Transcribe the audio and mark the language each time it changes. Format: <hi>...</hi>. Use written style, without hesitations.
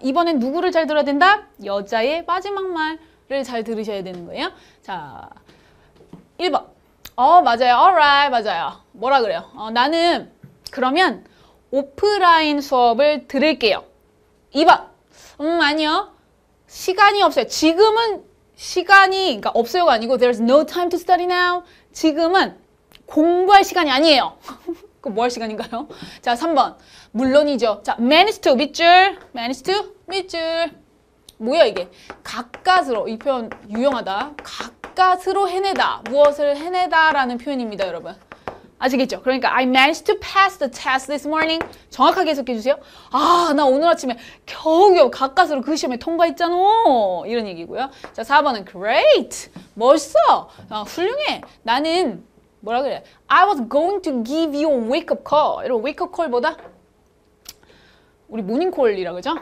<ko>이번엔 누구를 잘 들어야 된다? 여자의 마지막 말을 잘 들으셔야 되는 거예요. 자, 1번. 맞아요. alright, 맞아요. 뭐라 그래요? 나는 그러면 오프라인 수업을 들을게요. 2번. 아니요. 시간이 없어요. 지금은 시간이, 그러니까 없어요가 아니고</ko> <en>there's no time to study now.</en> <ko>지금은 공부할 시간이 아니에요. 그 뭐 할 시간인가요? 자, 3번. 물론이죠. 자, manage to 밑줄, manage to 밑줄. 뭐야 이게? 가까스로, 이 표현 유용하다. 가까스로 해내다. 무엇을 해내다라는 표현입니다, 여러분. 아시겠죠? 그러니까</ko> <en>I managed to pass the test this morning.</en> <ko>정확하게 해석해 주세요. 나 오늘 아침에 겨우겨우 가까스로 그 시험에 통과했잖아. 이런 얘기고요. 자, 4번은 great. 멋있어. 훌륭해. 나는 뭐라 그래?</ko> <en>I was going to give you a wake-up call.</en> <ko>이런 wake-up call보다 우리 모닝콜이라고 그러죠?</ko>